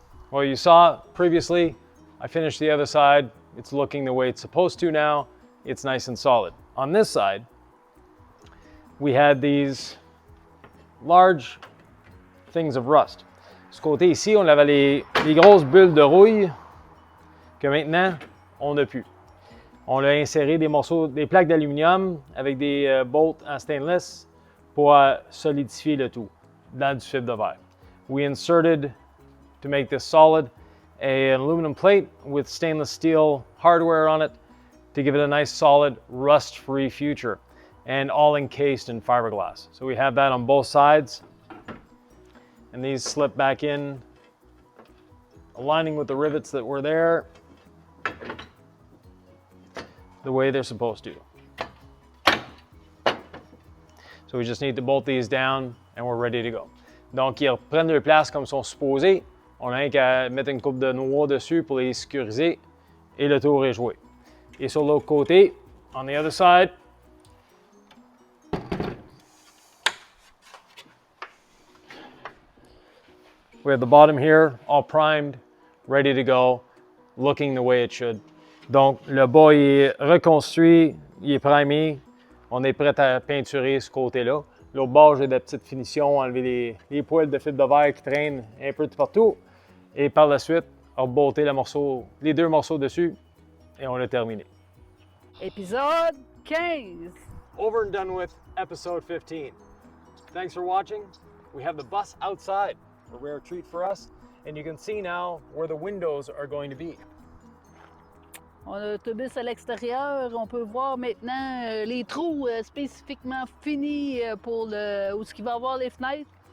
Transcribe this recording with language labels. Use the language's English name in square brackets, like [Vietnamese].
[English] Well, you saw previously, I finished the other side. It's looking the way it's supposed to now. It's nice and solid. On this side, we had these large things of rust. [French] Ce côté ici, on avait les grosses bulles de rouille que maintenant, on n'a plus. On a inséré des morceaux, des plaques d'aluminium avec des bolts en stainless pour solidifier le tout dans du fibre de verre. [English] We inserted, to make this solid, an aluminum plate with stainless steel hardware on it to give it a nice solid rust-free future, and all encased in fiberglass. So we have that on both sides, and these slip back in, aligning with the rivets that were there the way they're supposed to. So we just need to bolt these down and we're ready to go. [French] Donc ils reprennent leur place comme sont supposés. On a rien qu'à mettre une coupe de noix dessus pour les sécuriser et le tour est joué. Et sur l'autre côté, [English] on the other side, we have the bottom here all primed, ready to go, looking the way it should. [French] Donc le bas il est reconstruit, il est primé, on est prêt à peinturer ce côté-là. L'autre bord, j'ai des petites finitions, enlever les poils de fibre de verre qui traînent un peu de partout. Et par la suite, rebolter les deux morceaux dessus et on a terminé. Épisode 15. [English] Over and done with episode 15. Thanks for watching. We have the bus outside, a rare treat for us. And you can see now where the windows are going to be. [French] On a l'autobus à l'extérieur. On peut voir maintenant les trous spécifiquement finis pour où ce qu'il va y avoir les fenêtres.